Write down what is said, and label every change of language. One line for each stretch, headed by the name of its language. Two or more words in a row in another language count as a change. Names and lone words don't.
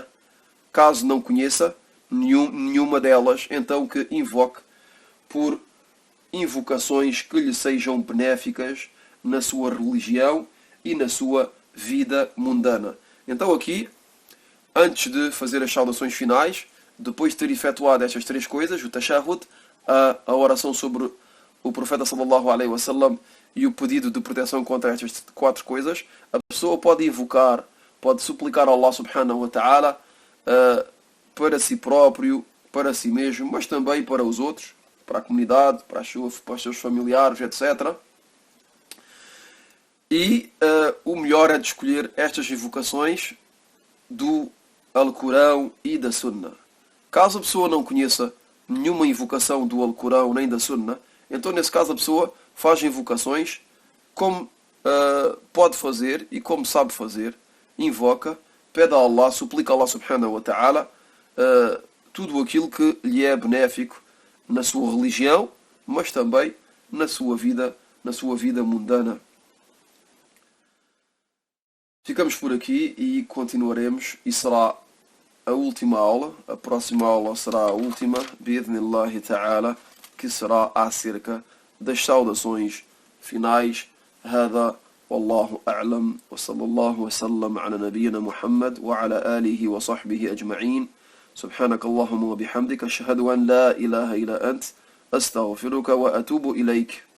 Portuguese: Caso não conheça nenhuma delas, então que invoque por invocações que lhe sejam benéficas na sua religião e na sua vida mundana. Então aqui, antes de fazer as saudações finais, depois de ter efetuado estas 3 coisas, o tashahhud, a oração sobre o profeta
Arabic: صلى الله عليه وسلم
Portuguese: e o pedido de proteção contra estas 4 coisas, a pessoa pode invocar, pode suplicar a Allah
Arabic: سبحانه وتعالى
Portuguese: para si próprio, para si mesmo, mas também para os outros, para a comunidade, para os seus familiares, etc. E o melhor é de escolher estas invocações do Alcorão e da Sunnah. Caso a pessoa não conheça nenhuma invocação do Alcorão nem da Sunna, então nesse caso a pessoa faz invocações como pode fazer e como sabe fazer, invoca, pede a Allah, suplica a Allah
Arabic: سبحانه وتعالى
Portuguese: tudo aquilo que lhe é benéfico na sua religião, mas também na sua vida mundana. Ficamos por aqui e continuaremos, e será a última aula, a próxima aula será a última,
Arabic: بإذن الله تعالى,
Portuguese: que será acerca das saudações finais.
Arabic: هذا والله أعلم وصلى الله وسلم على نبينا محمد وعلى آله وصحبه أجمعين سبحانك اللهم وبحمدك أشهد أن لا إله إلا أنت أستغفرك وأتوب إليك.